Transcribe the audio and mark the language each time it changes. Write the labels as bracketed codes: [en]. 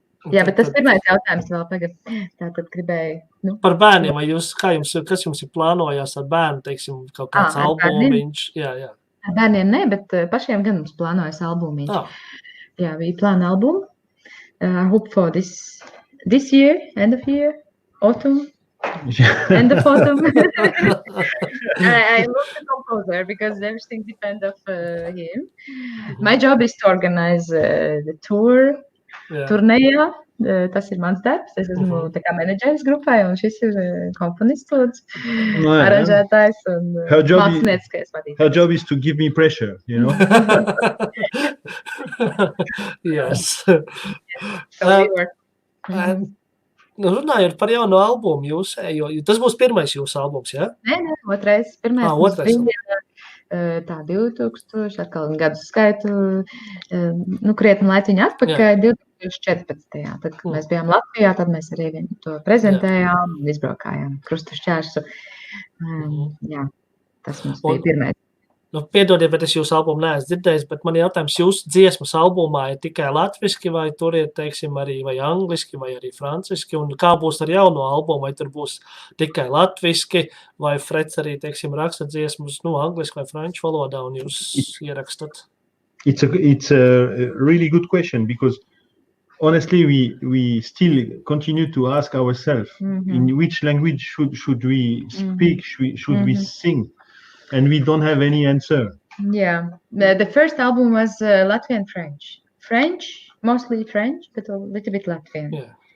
[lv] Jā, bet tas pirmais jautājums vēl tagad, tātad gribēju. Par bērniem, kas jums ir plānojās ar bērnu, teiksim, kaut kāds albumiņš? Jā. Ar bērniem ne, bet pašiem gan mums plānojas albumiņš. [en] Jā, we plan album. I hope for this year, end of year, autumn, end of autumn. I love the composer because everything depends on him. My job is to organize the tour. [lv] Turnējā, Tas ir mans darbs. Es esmu tā kā menedžeris grupai, un šis ir komponists, aranžētājs un mākslinieckais vadītājs. [en] Her job is to give me pressure, you know. Yes. So we work. [lv] Runājot par jauno albumu jūsējo, tas būs pirmais jūsu albums, ja? Nē, otrais. Pirmais mums otrais. bija tā 2000, atkal gadu skaitu, krietni laiciņu atpakaļ, 2014. Tad, kad mēs bijām Latvijā, tad mēs arī to prezentējām un izbraukājām krustu šķērsu. Jā, tas mums bija pirmais. Piedodiet, bet es jūsu albumu neesmu dzirdējis, bet man jautājums, jūsu dziesmas albumā ir tikai latviski, vai tur ir, teiksim, arī vai angliski, vai arī franciski, un kā būs ar jauno albumu, vai tur būs tikai latviski, vai Freds arī, teiksim, raksta dziesmas, angliski vai franču valodā, un jūs ierakstat? [en] It's a really good question, because honestly, we still continue to ask ourselves in which language should we speak, should we sing? And we don't have any answer. Yeah, the first album was Latvian French, mostly French, but a little bit Latvian.